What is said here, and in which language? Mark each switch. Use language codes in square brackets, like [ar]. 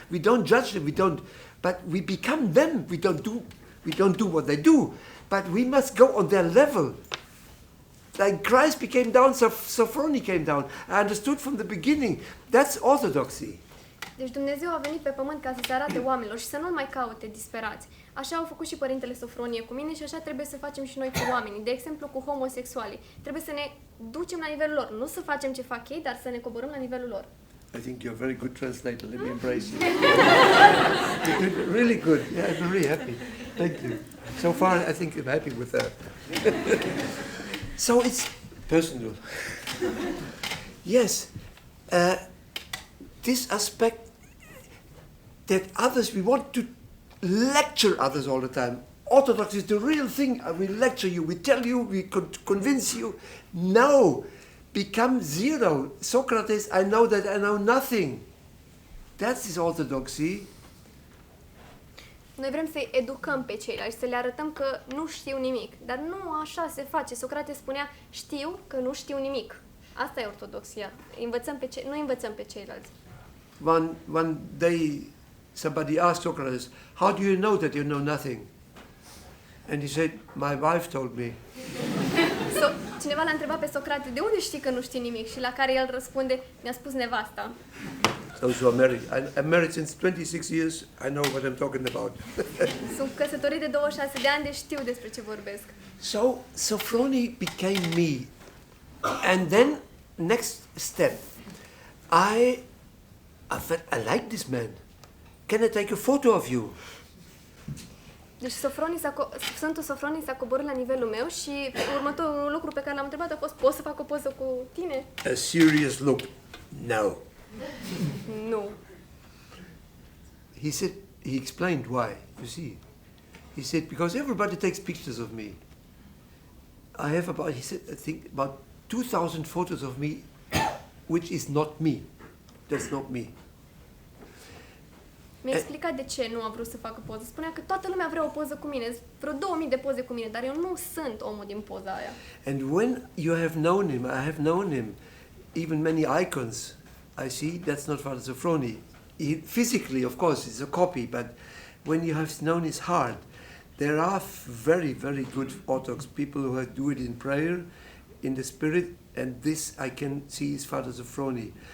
[en] We don't judge them, but we become them. We don't do what they do, but we must go on their level. Like Christ became down, Sophrony came down. I understood from the beginning, that's orthodoxy. [ro] Deci Dumnezeu a venit pe pământ ca să se arate oamenilor și să nu mai caute disperați. Așa au făcut și Părintele Sofronie cu mine și așa trebuie să facem și noi cu oamenii. De exemplu, cu homosexualii. Trebuie să ne ducem la nivelul lor. Nu să facem ce fac ei, dar să ne coborâm la nivelul lor. [en] I think you're a very good translator. Let me embrace you. You're really good. Yeah, I'm very happy. Thank you. So far, I think I'm happy with that. So it's personal. Yes. This aspect that others, we want to lecture others all the time. Orthodox is the real thing. We lecture you, we tell you, we convince you. No. Become zero. Socrates, I know that I know nothing. That's his orthodoxy. [ro] Noi vrem să-i educăm pe ceilalți, să le arătăm că nu știu nimic. Dar nu așa se face. Socrate spunea, știu că nu știu nimic. Asta e ortodoxia. Nu învățăm pe ceilalți. [en] One day somebody asked Socrates, how do you know that you know nothing? And he said, my wife told me. [ro] cineva l-a întrebat pe Socrate, de unde știi că nu știi nimic? Și la care el răspunde, mi-a spus nevasta. [en] Those who are married. I'm married since 26 years. I know what I'm talking about. [ro] Sunt căsătorit de 26 de ani, deci știu despre ce vorbesc. [en] So Sophrony became me. And then, next step, I felt, I like this man. Can I take a photo of you? [ro] Deci Sfântul Sofronie s-a coborât la nivelul meu și următorul lucru pe care l-am întrebat a fost, poți să fac o poză cu tine? [en] A serious look. No. [ro] Nu. [en] He said, he explained why, you see. He said, because everybody takes pictures of me. I have about, he said, I think about 2,000 photos of me, which is not me. That's not me. [ro] Mi-a explicat de ce nu a vrut să facă poză. Spunea că toată lumea vrea o poză cu mine, vreo 2000 de poze cu mine, dar eu nu sunt omul din poza aia. [en] And when you have known him, I have known him, even many icons, I see, that's not Father Sophrony. Physically, of course, it's a copy, but when you have known his heart, there are very, very good Orthodox people who do it in prayer, in the spirit, and this I can see is Father Sophrony.